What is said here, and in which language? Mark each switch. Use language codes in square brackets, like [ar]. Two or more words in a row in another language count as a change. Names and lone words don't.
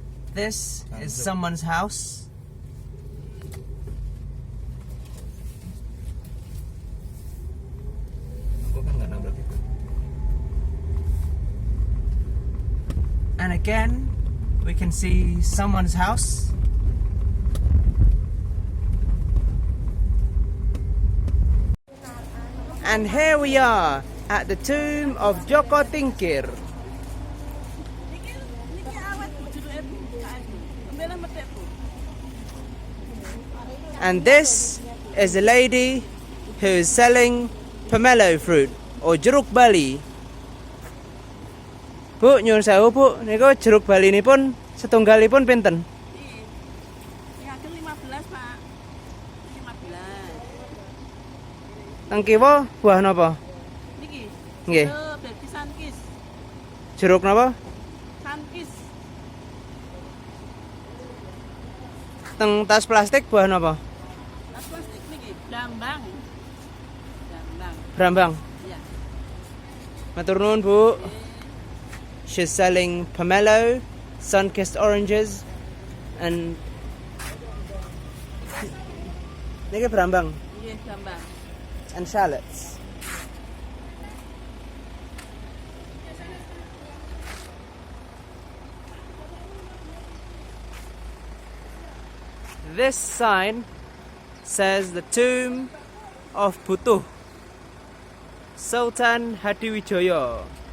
[en] This is someone's house. [id] Aku kan nggak nabrak itu. [en] And again, we can see someone's house. And here we are at the tomb of Joko Tingkir. And this is a lady who is selling pomelo fruit or [id] jeruk bali. [jv] Bu, nyuwun sewu Bu, niku jeruk bali nipun setunggalipun pinten? Ya, 15, Pak. 15. Teng kiwa buah napa? Niki. Nggih. Baby sankis. Jeruk napa? Sankis. Teng tas plastik buah napa? Tas plastik niki. Brambang. Brambang. Brambang. Iya. Matur nuwun Bu. [en] She's selling pomelo, sun-kissed oranges, and [jv] niki brambang Iya, brambang. [en] and shallots. This sign says the tomb of Putuh, Sultan Hadiwijaya.